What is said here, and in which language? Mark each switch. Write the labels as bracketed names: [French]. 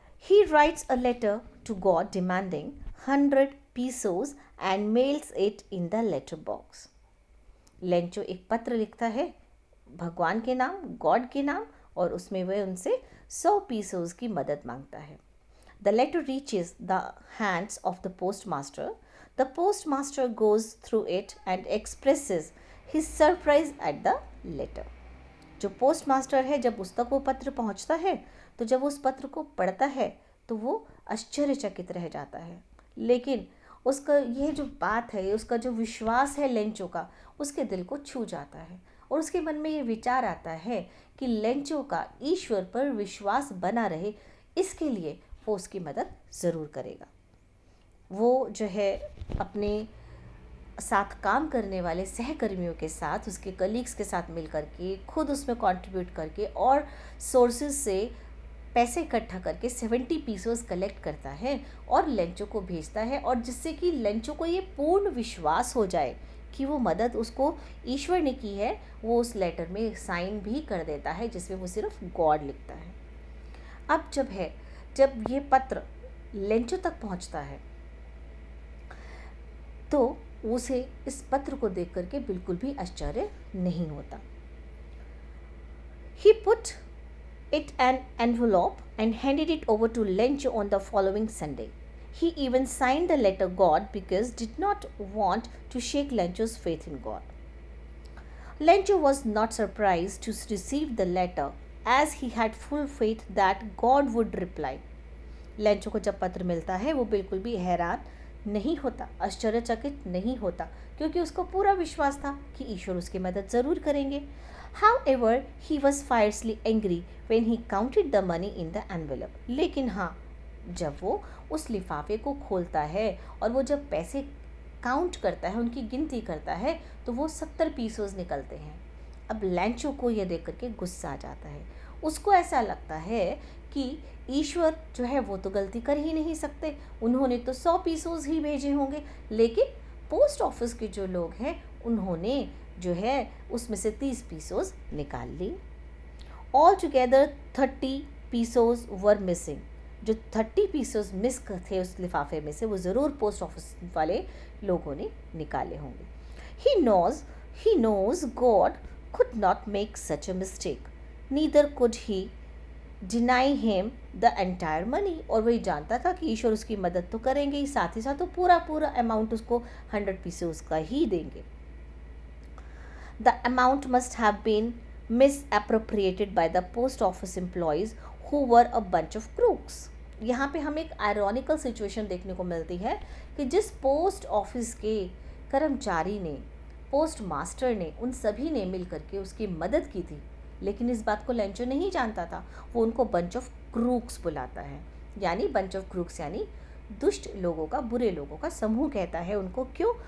[English] He writes a letter to God demanding 100 pesos and mails it in the letter box. [Hindi] Lencho एक पत्र लिखता है भगवान के नाम, गॉड के नाम, और उसमें वह उनसे 100 पीसोज की मदद मांगता है। [English] The letter reaches the hands of the postmaster. The postmaster goes through it and expresses his surprise at the letter. [Hindi] जो पोस्ट मास्टर है जब उस तक वो पत्र पहुंचता है तो जब उस पत्र को पढ़ता है तो वो आश्चर्यचकित रह जाता है, लेकिन उसका यह जो बात है, उसका जो विश्वास है लेंचो का, उसके दिल को छू जाता है और उसके मन में ये विचार आता है कि लेंचो का ईश्वर पर विश्वास बना रहे, इसके लिए वो उसकी मदद ज़रूर करेगा। वो जो है अपने साथ काम करने वाले सहकर्मियों के साथ, उसके कलीग्स के साथ मिल करके, खुद उसमें कंट्रीब्यूट करके और सोर्सेज से पैसे इकट्ठा करके 70 पीसोस कलेक्ट करता है और लेंचो को भेजता है, और जिससे कि लेंचो को ये पूर्ण विश्वास हो जाए कि वो मदद उसको ईश्वर ने की है। वो उस लेटर में साइन भी कर देता है जिसमें वो सिर्फ गॉड लिखता है। अब जब ये पत्र लेंचो तक पहुंचता है तो उसे इस पत्र को देख करके बिल्कुल भी आश्चर्य नहीं होता। [English] He put it an envelope and handed it over to Lencho on the following Sunday. He even signed the letter God because did not want to shake Lencho's faith in God. Lencho was not surprised to receive the letter as he had full faith that God would reply. [Hindi] Lencho को जब पत्र मिलता है वो बिल्कुल भी हैरान नहीं होता, आश्चर्यचकित नहीं होता, क्योंकि उसको पूरा विश्वास था कि ईश्वर उसकी मदद ज़रूर करेंगे। [English] However, he was fiercely angry when he counted the money in the envelope. [Hindi] लेकिन हाँ, जब वो उस लिफाफे को खोलता है और वो जब पैसे काउंट करता है, उनकी गिनती करता है, तो वो 70 पीसोज निकलते हैं। अब लेंचो को यह देख करके गुस्सा आ जाता है। उसको ऐसा लगता है कि ईश्वर जो है वो तो गलती कर ही नहीं सकते, उन्होंने तो 100 पीसोज ही भेजे होंगे, लेकिन पोस्ट ऑफिस के जो लोग हैं उन्होंने जो है उसमें से 30 पीसोज निकाल ली। [English] All together 30 pieces were missing. [Hindi] जो 30 पीसोज मिस थे उस लिफाफे में से वो ज़रूर पोस्ट ऑफिस वाले लोगों ने निकाले होंगे। [English] He knows God could not make such a mistake. Neither could he deny him the entire money, [Hindi] और वही जानता था कि ईश्वर उसकी मदद तो करेंगे ही, साथ ही साथ वो पूरा पूरा अमाउंट उसको 100 पीसेस का ही देंगे. [English] The amount must have been misappropriated by the post office employees who were a bunch of crooks. [Hindi] यहाँ पे हमें एक आयरॉनिकल सिचुएशन देखने को मिलती है कि जिस पोस्ट ऑफिस के कर्मचारी ने, पोस्ट मास्टर ने, उन सभी ने मिल करके उसकी मदद की थी, लेकिन इस बात को लेंचो नहीं जानता था. वो उनको [English] bunch of crooks [Hindi] बुलाता है, यानी बंच ऑफ क्रूक्स यानी दुष्ट लोगों का, बुरे लोगों का समूह कहता है उनको. क्यों?